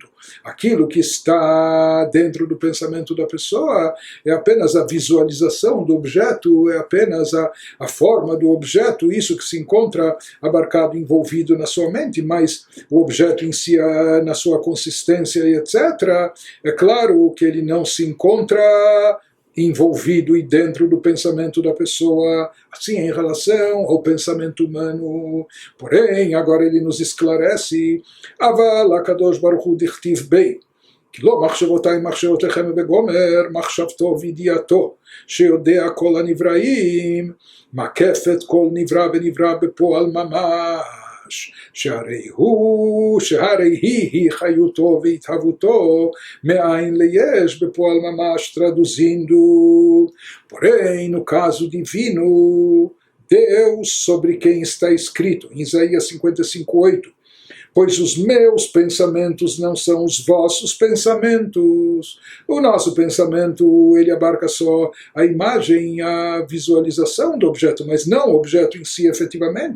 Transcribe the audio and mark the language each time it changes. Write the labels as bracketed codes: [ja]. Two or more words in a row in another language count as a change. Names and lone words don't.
[pt] Aquilo que está dentro do pensamento da pessoa é apenas a visualização do objeto, é apenas a forma do objeto, isso que se encontra abarcado, envolvido na sua mente, mas o objeto em si, na sua consistência e etc., é claro que ele não se encontra envolvido e dentro do pensamento da pessoa, assim em relação ao pensamento humano. Porém, agora ele nos esclarece, [he] אבל הקדוש ברוך הוא דכתיב בי, כי לא מחשבותיי מחשבותיכם בגומר, מחשבתו וידיעתו, שיודע כל הנבראים, מקפת כל נברא ונברא בפועל ממש. שהרי היא חיותו והתהוותו מאין ליש בפועל ממש, [pt] traduzindo. Porém, no caso divino, Deus sobre quem está escrito, em Isaías 55:8, pois os meus pensamentos não são os vossos pensamentos. O nosso pensamento, ele abarca só a imagem, a visualização do objeto, mas não o objeto em si efetivamente.